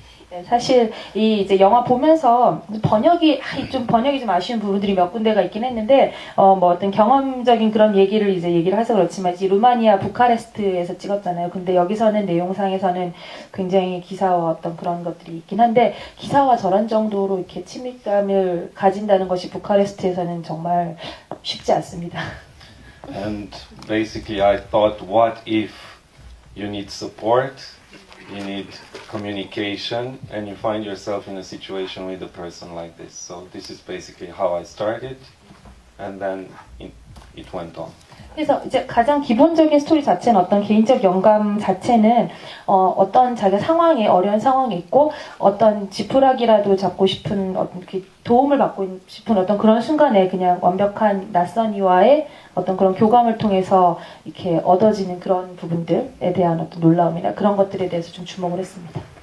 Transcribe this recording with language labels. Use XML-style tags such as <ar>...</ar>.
<ko>네, 사실 이 이제 영화 보면서 번역이 좀 아쉬운 부분들이 몇 군데가 있긴 했는데 뭐 어떤 경험적인 그런 얘기를 해서 그렇지만 이제 루마니아 부카레스트에서 찍었잖아요. 근데 여기서는 내용상에서는 굉장히 기사와 어떤 그런 것들이 있긴 한데 기사와 저런 정도로 이렇게 친밀감을 가진다는 것이 부카레스트에서는 정말 쉽지 않습니다.</ko> <en>And basically, I thought, what if you need support? You need communication, and you find yourself in a situation with a person like this. So this is basically how I started, and then it went on.</en> <ko>그래서 이제 가장 기본적인 스토리 자체는 어떤 개인적 영감 자체는 어떤 자기 상황에 어려운 상황이 있고 어떤 지푸라기라도 잡고 싶은 어떤 도움을 받고 싶은 어떤 그런 순간에 그냥 완벽한 낯선 이와의 어떤 그런 교감을 통해서 이렇게 얻어지는 그런 부분들에 대한 어떤 놀라움이나 그런 것들에 대해서 좀 주목을 했습니다.</ko>